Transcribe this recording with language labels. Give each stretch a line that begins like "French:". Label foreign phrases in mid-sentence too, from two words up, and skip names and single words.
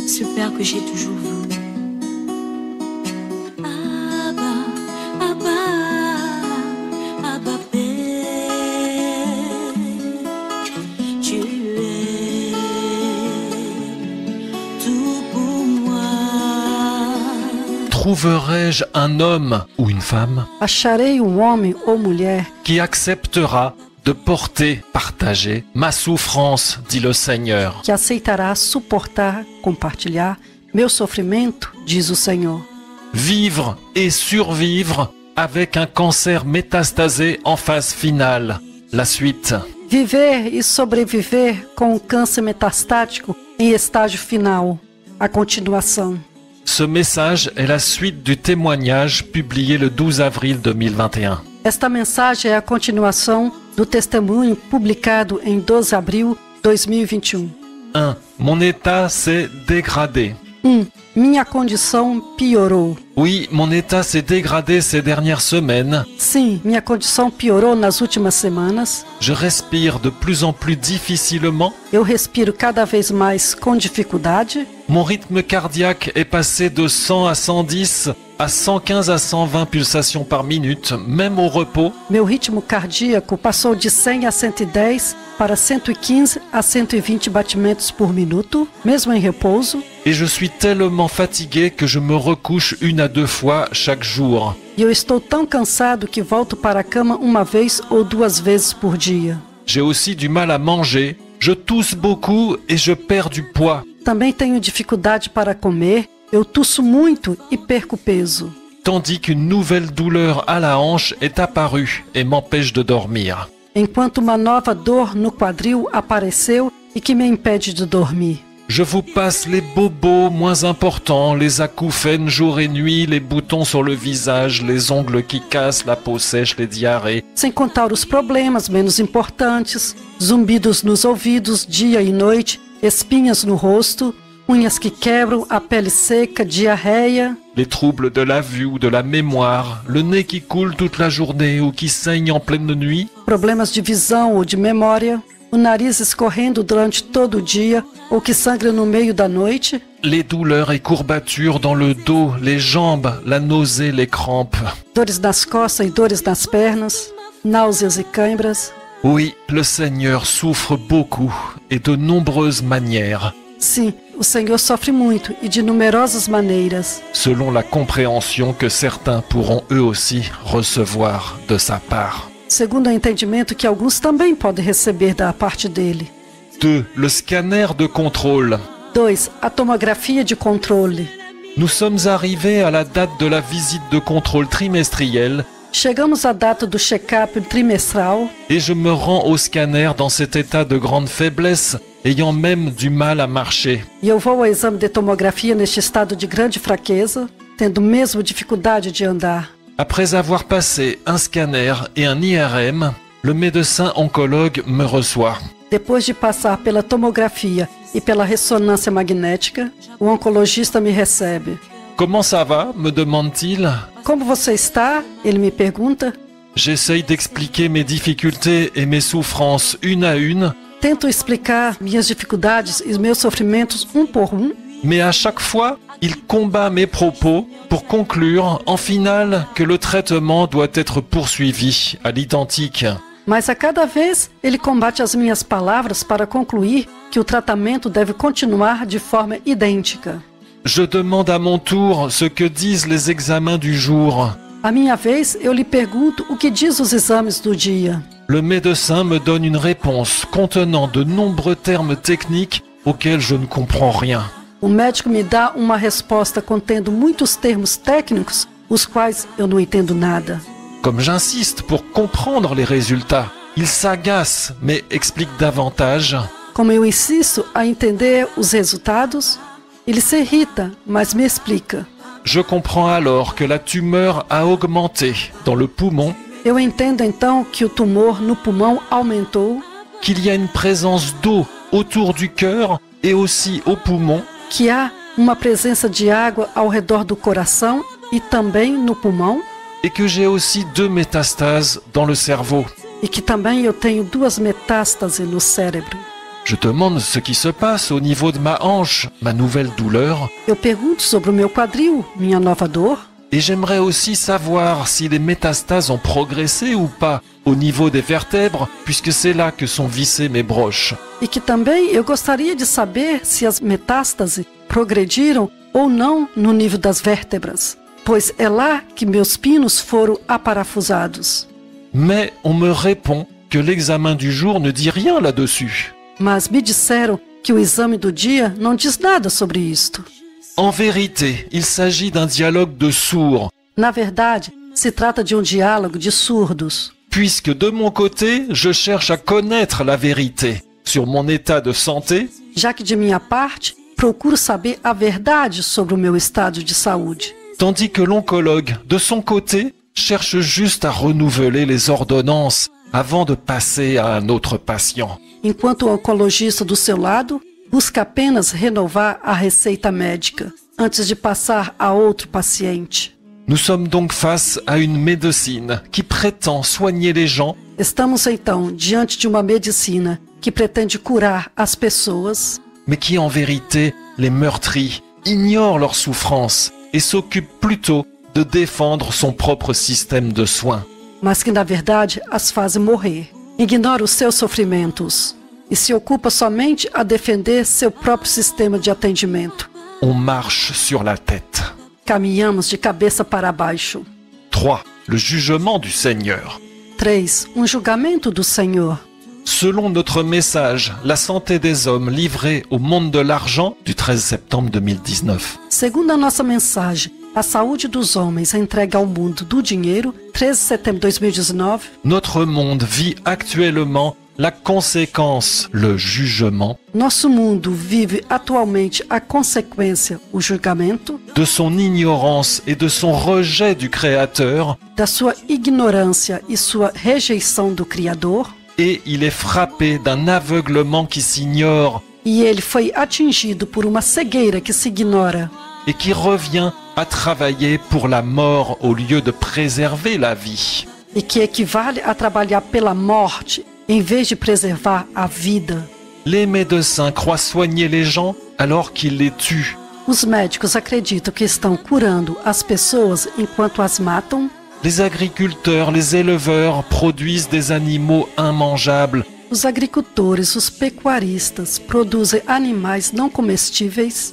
French: Père que j'ai toujours voulu. Abba, Abba, Abba Père, tu es tout pour moi. Trouverai-je un homme ou une femme
Portuguese: Acharei homem ou mulher
French: qui acceptera de porter, partager ma souffrance, dit le Seigneur.
Portuguese: que aceitará suportar, compartilhar meu sofrimento, diz o Senhor.
French: Vivre et survivre avec un cancer métastasé en phase finale. La suite.
Portuguese: Viver e sobreviver com um câncer metastático em estágio final. A continuação.
French: Ce message est la suite du témoignage publié le 12 avril 2021.
Portuguese: Esta mensagem é a continuação do testemunho publicado em 12 de abril de 2021.
French: 1. Mon état s'est dégradé.
Portuguese: Minha condição piorou.
French: Oui, mon état s'est dégradé ces dernières semaines.
Portuguese: Sim, minha condição piorou nas últimas semanas.
French: Je respire de plus en plus difficilement.
Portuguese: Eu respiro cada vez mais com dificuldade.
French: Mon rythme cardiaque est passé de 100 à 110 à 115 à 120 pulsations par minute, même au repos.
Portuguese: Meu ritmo cardíaco passou de 100 a 110 para 115 a 120 batimentos por minuto, mesmo em repouso.
French: Et je suis tellement fatigué que je me recouche 1 à 2 fois chaque jour.
Portuguese: E eu estou tão cansado que volto para a cama uma vez ou 2 vezes por dia.
French: J'ai aussi du mal à manger. Je tousse beaucoup et je perds du poids.
Portuguese: Também tenho dificuldade para comer, eu tusso muito e perco peso.
French: Tandis qu'une nouvelle douleur à la hanche est apparue et m'empêche de dormir.
Portuguese: Enquanto uma nova dor no quadril apareceu e que me impede de dormir.
French: Je vous passe les bobos moins importants, les acouphènes jour et nuit, les boutons sur le visage, les ongles qui cassent, la peau sèche, les diarrhées.
Portuguese: Sem contar os problemas menos importantes, zumbidos nos ouvidos dia e noite, espinhas no rosto, unhas que quebram, a pele seca, diarreia.
French: Les troubles de la vue ou de la mémoire, le nez qui coule toute la journée ou qui saigne en pleine nuit.
Portuguese: Problemas de visão ou de memória, o nariz escorrendo durante todo o dia ou que sangra no meio da noite.
French: Les douleurs et courbatures dans le dos, les jambes, la nausée, les crampes.
Portuguese: Dores nas costas e dores nas pernas, náuseas e câimbras.
French: Oui, le Seigneur souffre beaucoup et de nombreuses manières,
Portuguese: Sim, o Senhor sofre muito e de numerosas maneiras,
French: selon la compréhension que certains pourront eux aussi recevoir de sa part.
Portuguese: segundo o entendimento que alguns também podem receber da parte dele.
French: 2. Le scanner de contrôle.
Portuguese: 2. A tomografia de controle.
French: Nous sommes arrivés à la date de la visite de contrôle trimestrielle
Portuguese: Chegamos à data do check-up trimestral
French: et je me rends au scanner dans cet état de grande faiblesse, ayant même du mal à marcher.
Portuguese: e eu vou ao exame de tomografia neste estado de grande fraqueza, tendo mesmo dificuldade de andar.
French: Après avoir passé un scanner et un IRM, le médecin oncologue me reçoit.
Portuguese: Depois de passar pela tomografia e pela ressonância magnética, o oncologista me recebe.
French: Comment ça va? Me demande-t-il.
Portuguese: Como você está? Ele me pergunta.
French: J'essaye d'expliquer mes difficultés et mes souffrances une à une,
Portuguese: Tento explicar minhas dificuldades e meus sofrimentos um por um,
French: mais à chaque fois, il combat mes propos pour conclure, en finale, que le traitement doit être poursuivi à l'identique.
Portuguese: mas a cada vez ele combate as minhas palavras para concluir que o tratamento deve continuar de forma idêntica.
French: Je demande à mon tour ce que disent les examens du jour.
Portuguese: À minha vez, eu lhe pergunto o que diz os exames do dia.
French: Le médecin me donne une réponse contenant de nombreux termes techniques auxquels je ne comprends rien.
Portuguese: O médico me dá uma resposta contendo muitos termos técnicos, os quais eu não entendo nada.
French: Comme j'insiste pour comprendre les résultats, il s'agace mais explique davantage.
Portuguese: Como eu insisto a entender os resultados, ele se irrita, mas me explica.
French: Je comprends alors que la tumeur a augmenté dans le poumon,
Portuguese: Eu entendo então que o tumor no pulmão aumentou,
French: qu'il y a une présence d'eau autour du cœur et aussi au poumon,
Portuguese: que há uma presença de água ao redor do coração e também no pulmão,
French: et que j'ai aussi 2 métastases dans le cerveau.
Portuguese: e que também eu tenho 2 metástases no cérebro.
French: Je demande ce qui se passe au niveau de ma hanche, ma nouvelle douleur,
Portuguese: Eu pergunto sobre o meu quadril, minha nova dor,
French: et j'aimerais aussi savoir si les métastases ont progressé ou pas au niveau des vertèbres, puisque c'est là que sont vissées mes broches.
Portuguese: e que também eu gostaria de saber se as metástases progrediram ou não no nível das vértebras, pois é lá que meus pinos foram aparafusados.
French: Mais on me répond que l'examen du jour ne dit rien là-dessus.
Portuguese: Mas me disseram que o exame do dia não diz nada sobre isto.
French: En vérité, il s'agit d'un dialogue de sourds,
Portuguese: Na verdade, se trata de um diálogo de surdos,
French: puisque de mon côté, je cherche à connaître la vérité sur mon état de santé,
Portuguese: já que de minha parte, procuro saber a verdade sobre o meu estado de saúde,
French: tandis que l'oncologue, de son côté, cherche juste à renouveler les ordonnances avant de passer à un autre patient.
Portuguese: enquanto o oncologista do seu lado busca apenas renovar a receita médica antes de passar a outro paciente.
French: Nous sommes donc face à une médecine qui prétend soigner les gens,
Portuguese: Estamos então diante de uma medicina que pretende curar as pessoas,
French: mais qui en vérité les meurtrit, ignore leurs souffrances et s'occupe plutôt de défendre son propre système de soins.
Portuguese: mas que na verdade as faz morrer. Ignora os seus sofrimentos e se ocupa somente a defender seu próprio sistema de atendimento.
French: On marche sur la tête.
Portuguese: Caminhamos de cabeça para baixo.
French: 3. Le jugement du Seigneur.
Portuguese: 3. Julgamento do Senhor.
French: Selon notre message, la santé des hommes livrée au monde de l'argent du 13 septembre 2019.
Portuguese: Segundo a nossa mensagem, a saúde dos homens entregue ao mundo do dinheiro, 13 de setembro de 2019,
French: Notre monde vit actuellement la conséquence, le jugement,
Portuguese: nosso mundo vive atualmente a consequência, o julgamento,
French: de son ignorance et de son rejet du Créateur,
Portuguese: da sua ignorância e sua rejeição do Criador,
French: et il est frappé d'un aveuglement qui s'ignore
Portuguese: e ele foi atingido por uma cegueira que se ignora
French: et qui revient à travailler pour la mort au lieu de préserver la vie.
Portuguese: e que equivale a trabalhar pela morte em vez de preservar a vida.
French: Les médecins croient soigner les gens alors qu'ils les tuent.
Portuguese: Os médicos acreditam que estão curando as pessoas enquanto as matam.
French: Les agriculteurs, les éleveurs produisent des animaux immangeables.
Portuguese: Os agricultores, os pecuaristas produzem animais não comestíveis,